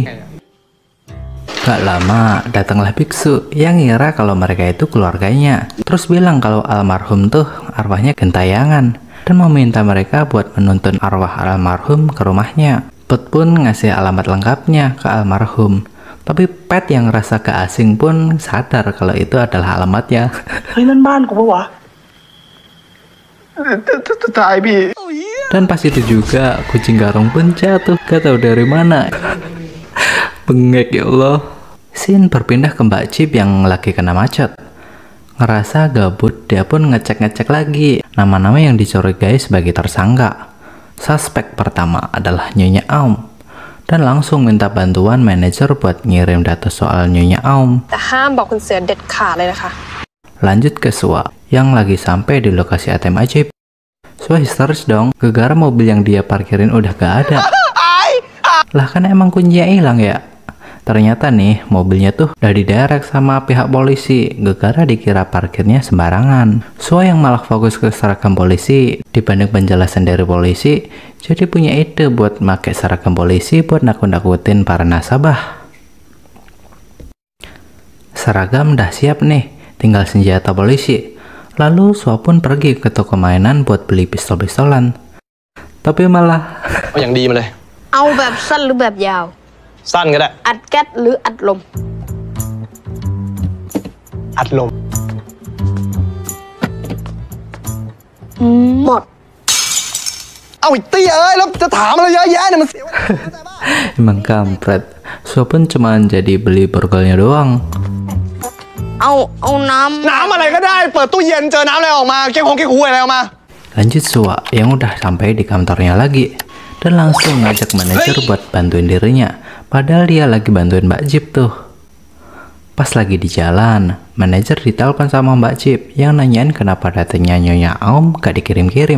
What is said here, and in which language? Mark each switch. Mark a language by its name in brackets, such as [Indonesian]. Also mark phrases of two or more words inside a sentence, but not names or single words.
[Indonesian] Gak lama, datanglah biksu yang ngira kalau mereka itu keluarganya. Terus bilang kalau almarhum tuh arwahnya gentayangan dan meminta mereka buat menuntun arwah almarhum ke rumahnya. Pot pun ngasih alamat lengkapnya ke almarhum. Tapi Pet yang rasa keasing pun sadar kalau itu adalah alamatnya. [Thai] เฮ้ยนั่นบ้านกูปะวะ ตายพี่ [Indonesian] Dan pas itu juga kucing garong pun jatuh, gak tahu dari mana. Bengek [Arabic] ya Allah. [Indonesian] Sin berpindah ke Mbak Cip yang lagi kena macet. Ngerasa gabut, dia pun ngecek-ngecek lagi nama-nama yang dicurigai sebagai tersangka. Suspek pertama adalah Nyonya Aum. Dan langsung minta bantuan manajer buat ngirim data soal Nyonya Aum. [Thai] แต่ห้ามบอกคุณเสือเด็ดขาดเลยนะคะ [Indonesian] Lanjut ke Sua yang lagi sampai di lokasi ATM ajaib. Sua histeris dong, gara-gara mobil yang dia parkirin udah gak ada. Lah kan emang kuncinya hilang ya. Ternyata nih mobilnya tuh udah diderek sama pihak polisi, gara-gara dikira parkirnya sembarangan. Sua yang malah fokus ke seragam polisi dibanding penjelasan dari polisi, jadi punya ide buat pakai seragam polisi buat nakut-nakutin para nasabah. Seragam udah siap nih, tinggal senjata polisi. Lalu Sua pun pergi ke toko mainan buat beli pistol-pistolan. Tapi malah [Thai] เอาอย่างดีมาเลย เอาแบบสั้นหรือแบบยาว สั้นก็ได้ อัดแก๊สหรืออัดลม อัดลม หมด เอาอีกเตี้ยเอ้ยแล้วจะถามอะไรเยอะแยะเนี่ยมันเสียเวลาเข้าใจป่ะ [Indonesian] emang kampret. Sua pun cuman jadi beli borgolnya doang. [Thai] เอาน้ำ น้ำอะไรก็ได้ เปิดตู้เย็นเจอน้ำอะไรออกมาเก๊กฮงเก๊กฮวยอะไรออกมา [Indonesian] Lanjut Sua yang udah sampai di kantornya lagi dan langsung ngajak manajer buat bantuin dirinya. Padahal dia lagi bantuin Mbak Jip tuh. Pas lagi di jalan, manajer ditelepon sama Mbak Jip yang nanyain kenapa datanya Nyonya Aum gak dikirim-kirim.